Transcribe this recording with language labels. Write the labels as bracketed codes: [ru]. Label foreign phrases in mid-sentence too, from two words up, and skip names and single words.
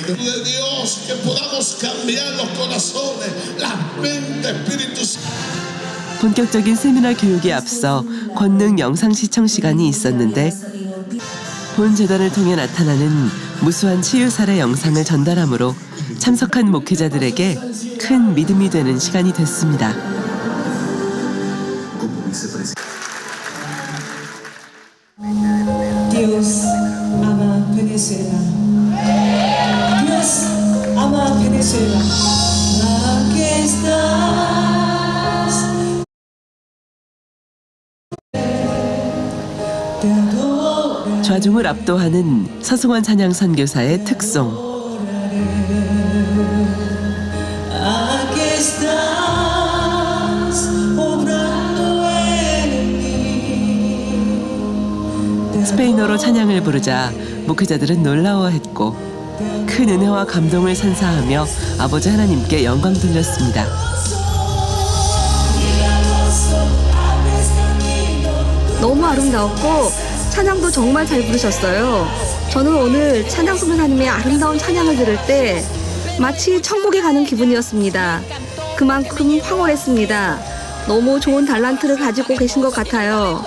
[ko] 본격적인 세미나 교육에 앞서 권능 영상 시청 시간이 있었는데 본 재단을 통해 나타나는 무수한 치유 사례 영상을 전달함으로 참석한 목회자들에게 큰 믿음이 되는 시간이 됐습니다. [es] Dios ama Venezuela. Dios ama Venezuela. Aquí estás. Te adoro. [ko] 좌중을 압도하는 서승환 찬양 선교사의 특송. [es] Aquí estás obrando en mí. [ko] 스페인어로 찬양을 부르자 목회자들은 놀라워했고 큰 은혜와 감동을 선사하며 아버지 하나님께 영광 돌렸습니다. [es] Y la gozo a mi [ko] 너무 아름다웠고 찬양도 정말 잘 부르셨어요. 저는 오늘 찬양 선교사님의 아름다운 찬양을 들을 때 마치 천국에 가는 기분이었습니다. 그만큼 황홀했습니다. 너무 좋은 달란트를 가지고 계신 것 같아요.